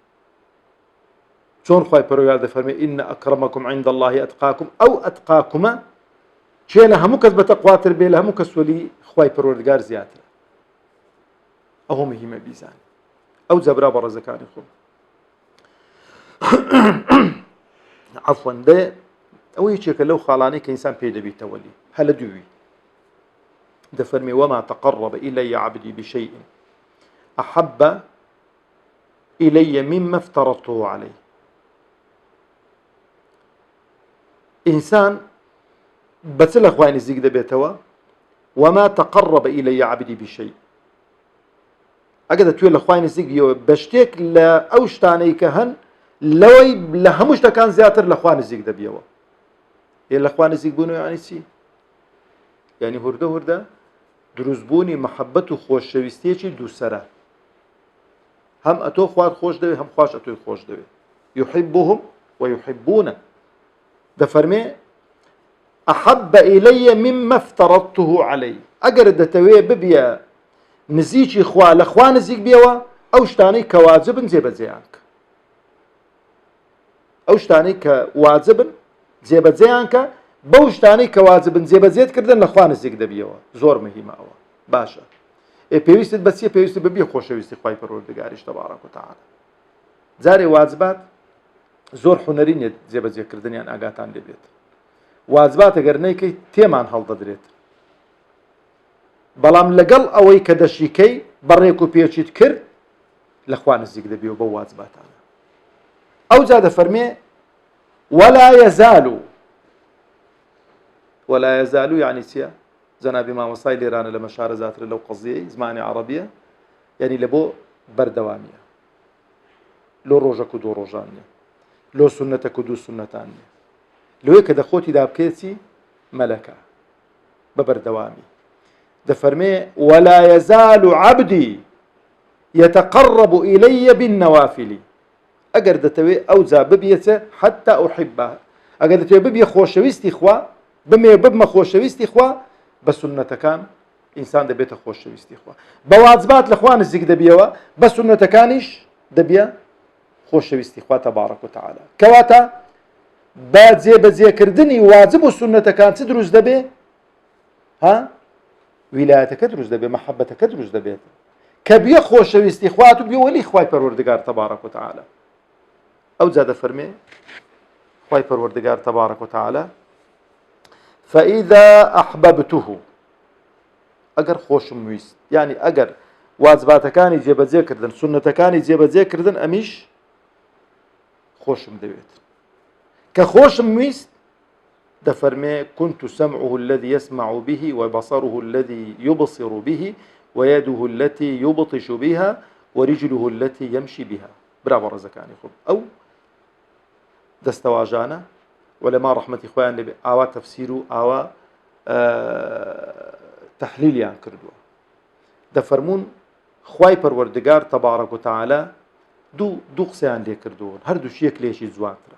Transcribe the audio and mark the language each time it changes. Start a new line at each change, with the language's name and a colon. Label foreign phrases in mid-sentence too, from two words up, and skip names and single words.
Central Kurdish: چۆن خوای پەروەردگار دەفەرمێ
Arabic: ئین ئەکرەمەکم عیند الله ئەتقاکم
Central Kurdish: ئەو ئەتقاکمە چێ لە هەموو کەس بەتەقواتر بێ لە هەموو کەس وەلی خوای پەروەردگار زیاترە ئەوە مهمە بیزان ئەو جەبرا بە ڕێزەکانی خۆم عەفوەن ئەوە یەکێکە لەو خاڵانەی کە ئینسان پێی دەبێتە وەلی هە لە دووی دفرمي
Arabic: وما تقرب إلي عبدي بشيء أحب إلي مما افترضته عليه.
Central Kurdish: إنسان بەچ لە خوای نزیک دەبێتەوە
Arabic: وما تقرب إلي عبدي بشيء.
Central Kurdish: ئەگەر دەتوێت لە خوای نزیک بیەوە بە شتێک لە ئەو شتانەی کە هەن لەوەی لە هەموو شتەکان زیاتر لە خوا نزیک دەبیەوە. لە خوا نزیک بوون یعنی چی؟ یعنی هوردە هوردە دروستبوونی محەبەت و خۆشەویستیەکی دووسەرە. هەم ئەتۆ خوات خۆش دەوێت هەم خوش ئەتۆی خۆش دەوێت.
Arabic: يحبهم ويحبونه.
Central Kurdish: دەفەرمێ
Arabic: أحب إلي مما افترضته عليه.
Central Kurdish: ئەگەر دەتەوێ ببیە نزیکی خوا لە خوا نزیک بیەوە ئەو شتانەی کە واجبن جێبەجێیان کە. ئەو شتانەی کە واجبن جێبەجێیان کە بەو شتانەی کە واجبن جێبەجێتکردن لە خوا نزیک دەبیەوە. زۆر مهمە ئەوە. باشە. پێویستت بەچیە؟ پێویست ببیە خۆشەویستی خوای پەروەردگاریش
Arabic: تەبارەک و تەعالا.
Central Kurdish: جارێ واجبات زۆر حونەری نیە جێبەجێکردنیان ئاگاتان لێبێت. واجبات ئەگەر نەیکەی تێمان هەڵدەدرێت. بەڵام لەگەڵ ئەوەی کە دەشیکەی بەڕێک و پێچیت کرد لە خوا نزیک دەبیەوە بە واجباتانە. ئەو جا دەفەرمێ
Arabic: ولا يزال
Central Kurdish: يعني چییە؟ جەنابی مامۆستای لێرانە لە مەشارە زیاتر لەو قەزیەی زمانی عەرەبیە یعنی لە بۆ بەردەوامیە. لۆ ڕۆژەک و دوو ڕۆژان نیە. لۆ سونەتەک و دوو سونەتان نیە. لەوەی کە دەخۆتی دابکێتی مەلەکە بە بەردەوامی.
Arabic: دەفەرمێ ولا يزال عبدي يتقرب إلي بالنوافل.
Central Kurdish: ئەگەر دەتەوێ ئەو جا ببیێتە
Arabic: حتى أحبه.
Central Kurdish: ئەگەر دەتەوێ ببیە خۆشەویستی خوا ببمە خۆشەویستی خوا بە سونەتەکان ئینسان دەبێتە خۆشەویستی خوا. بە واجبات لە خوا نزیک دەبیەوە بە سونەتەکانیش دەبیە خۆشەویستی خوا
Arabic: تەبارەک و تەعالا.
Central Kurdish: کەواتە بە جێبەجێکردنی واجب و سونەتەکان چ دروست دەبێ؟ ها؟ ویلایەتەکە دروست دەبێت، مەحەبەتەکە دروست دەبێت کە بیە خۆشەویستی خوات و بیە وەلی خوای پەروەردگار
Arabic: تەبارەک و تەعالا.
Central Kurdish: ئەو جا دەفەرمێ خوای پەروەردگار
Arabic: تەبارەک و تەعالا فإذا أحببته.
Central Kurdish: ئەگەر خۆشم ویست یعنی ئەگەر واجباتەکانی جێبەجێکردن سونەتەکانی جێبەجێکردن ئەمیش خۆشم دەوێت. کە خۆشم ویست دەفەرمێ
Arabic: كنت سمعه الذي يسمع به وبصره الذي يبصر به ويده التي يبطش بها ورجله التي يمشي بها.
Central Kurdish: برا بەڕێزەکانی خۆم ئەو دەستەواژانە وەلەما ڕەحمەتی خۆیان لێبێ ئاوا تەفسیر و ئاوا تەحلیلیان کردووە. دەفەرمون خوای پەروەردگار
Arabic: تەبارەک و تەعالا
Central Kurdish: دوو قسەیان لێ کردوون هەردووش یەک لێشی جوانترە.